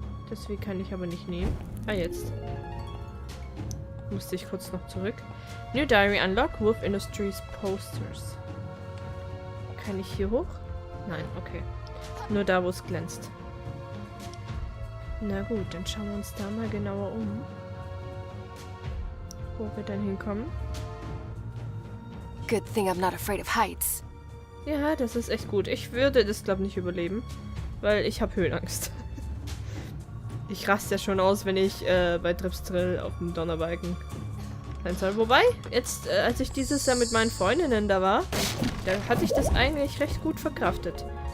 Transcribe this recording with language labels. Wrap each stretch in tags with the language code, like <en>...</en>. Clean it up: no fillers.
<de>Deswegen kann ich aber nicht nehmen. Ah, jetzt. Musste ich kurz noch zurück.</de> <en>New Diary Unlock,</en> <de>Wolf Industries Posters. Kann ich hier hoch? Nein, okay. Nur da, wo es glänzt. Na gut, dann schauen wir uns da mal genauer um. Wo wir dann hinkommen.</de> <en>Good thing I'm not afraid of heights.</en> <de>Ja, das ist echt gut. Ich würde das, glaube ich, nicht überleben, weil ich habe Höhenangst. Ich raste ja schon aus, wenn ich bei Tripstrill auf dem Donnerbalken sein soll. Wobei, jetzt, als ich dieses Jahr mit meinen Freundinnen da war, da hatte ich das eigentlich recht gut verkraftet.</de>